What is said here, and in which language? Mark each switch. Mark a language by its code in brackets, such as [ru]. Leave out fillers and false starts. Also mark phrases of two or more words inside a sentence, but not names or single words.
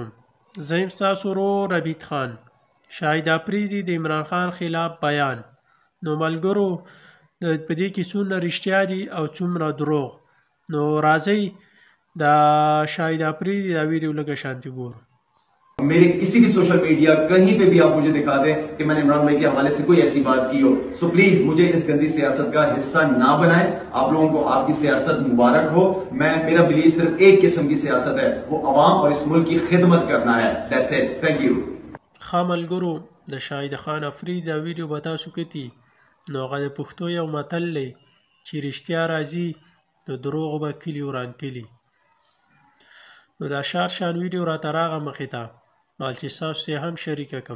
[ps] زه یم ستاسو ورور ربیټ خان. شاهد افریدي د عمران خان خلاف بیان. نو ملګرو په دې کې څومره رښتیا دي او څومره دروغ. نو راځئ د شاهد افریدي دا ویډیو لږه شانتي ګورو. [ur] میرے کسی بھی [en] social media [ur] کہیں پے بھی آپ مجھے دکھا دیں کہ میں نے عمران بھائی کے حوالے سے کوئی ایسی بات کی ہو, [en] so please [ur] مجھے اس گندی سیاست کا حصہ نہ بنائیں. آپ لوگوں کو آپ کی سیاست مبارک ہو۔ میرا بلیو صرف ایک قسم کی سیاست ہے، وہ عوام اور اس ملک کی خدمت کرنا ہے. [en] That's it, thank you. [ps] ښه ملګرو د شاهد خان افریدي دا ویډیو به تاسو کتي نو هغه د پښتو یو متل دی چې رښتیا راځي نو دروغ به کلي وران کلي. نو دا شان ویډیو راته راغه مخې ته مال چې ستاسو یې هم شریکه کړم.